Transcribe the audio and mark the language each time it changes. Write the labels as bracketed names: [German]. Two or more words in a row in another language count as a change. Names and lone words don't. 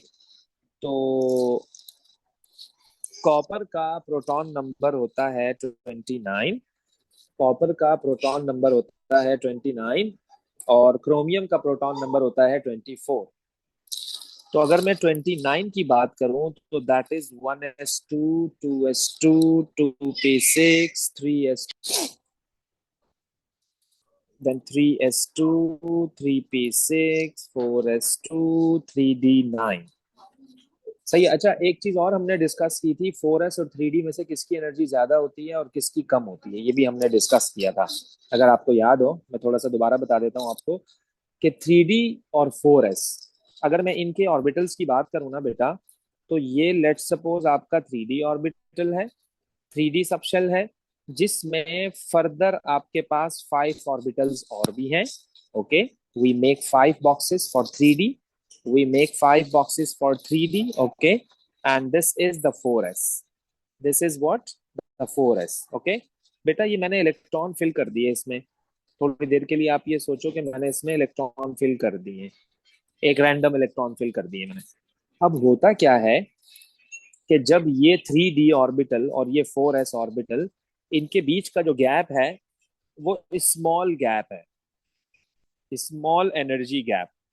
[Hindi] तो कॉपर का [English] proton number [Hindi] होता है 29। कॉपर का [English] proton number [Hindi] होता है 29 और क्रोमियम का [English] proton number [Hindi] होता है 24। तो अगर मैं 29 की बात करूं तो [English] that is [Hindi] 1s2 2s2 2p6 3s, [English] then 3s2 3p6 4s2 3d9। [Hindi] सही है। अच्छा, एक चीज और हमने डिस्कस की थी, 4s और 3d में से किसकी एनर्जी ज्यादा होती है और किसकी कम होती है, ये भी हमने डिस्कस किया था। अगर आपको याद हो, मैं थोड़ा सा दोबारा बता देता हूँ आपको कि 3d और 4s, अगर मैं इनके ऑर्बिटल्स की बात करूँ ना बेटा, तो ये [English] let suppose [Hindi] आपका 3d ऑर्बिटल है, 3d सबशेल है, जिसमें फर्दर आपके पास 5 ऑर्बिटल्स और भी हैं। [English] okay, we make 5 boxes for 3d, we make 5 boxes for 3D, okay, and this is the 4s, this is what, the 4s, okay। [Hindi] बेटा ये मैंने [English] electron fill [Hindi] कर दिए इसमें। थोड़ी देर के लिए आप ये सोचो कि मैंने इसमें [English] electron fill [Hindi] कर दिए, एक [English] random electron fill [Hindi] कर दिए मैंने। अब होता क्या है कि जब ये 3D ऑर्बिटल और ये 4s ऑर्बिटल, इनके बीच का जो गैप है वो [English] small gap [Hindi] है, [English] small energy gap.